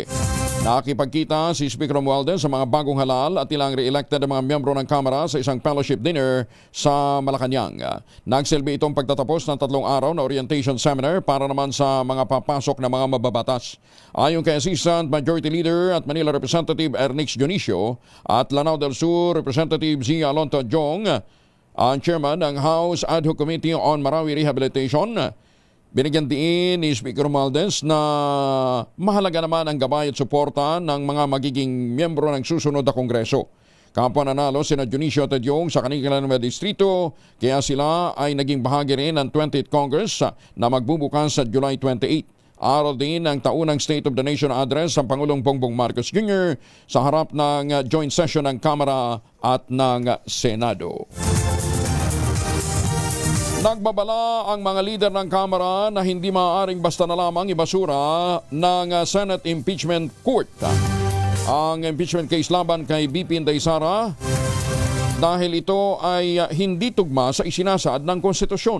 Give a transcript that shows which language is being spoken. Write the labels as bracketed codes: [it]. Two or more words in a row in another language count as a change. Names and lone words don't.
[tl] Nakikipagkita si Speaker Romualdez sa mga bagong halal at ilang re-elected na mga miyembro ng Kamara sa isang fellowship dinner sa Malacanang. Nagsilbi itong pagtatapos ng 3 araw na [en] orientation seminar [tl] para naman sa mga papasok na mga mababatas. Ayon kay Assistant Majority Leader at Manila Representative Ernix Dionisio at Lanao del Sur Representative Zia Alonto Jong, ang chairman ng House Ad Hoc Committee on Marawi Rehabilitation, binigyan din ni Speaker Romualdez na mahalaga naman ang gabay at suporta ng mga magiging miyembro ng susunod na Kongreso. Kapwa nanalo sina Dionisio at Yong sa kanilang mga distrito, kaya sila ay naging bahagi rin ng 20th Congress na magbubukas sa July 28. Araw din ang taunang State of the Nation address ng Pangulong Bongbong Marcos Jr. sa harap ng [en] joint session [tl] ng Kamara at ng Senado. Nagbabala ang mga leader ng Kamara na hindi maaaring basta na lamang ibasura ng Senate Impeachment Court ang [en] impeachment case [tl] laban kay BP Inday Sara dahil ito ay hindi tugma sa isinasaad ng konstitusyon.